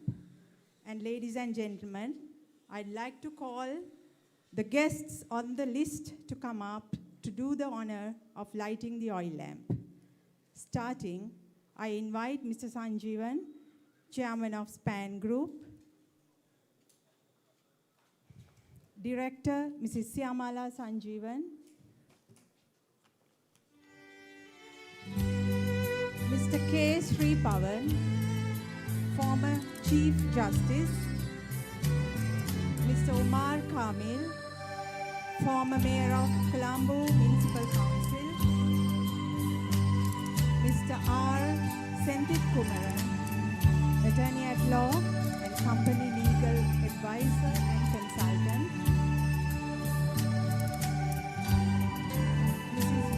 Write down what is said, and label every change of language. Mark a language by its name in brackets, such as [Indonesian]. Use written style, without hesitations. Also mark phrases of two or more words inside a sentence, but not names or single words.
[English] And ladies and gentlemen, I'd like to call the guests on the list to come up to do the honor of lighting the oil lamp. Starting, I invite Mr. Sanjeevan, Chairman of SPAN Group, Director Mrs. Syamala Sanjeevan, Mr. K. Sripavan, former Chief Justice, Mr. Omar Kamil, former Mayor of Colombo Municipal Council, Mr. R. Senthit Kumaran, Attorney at Law and Company Legal Advisor and Consultant, Mrs.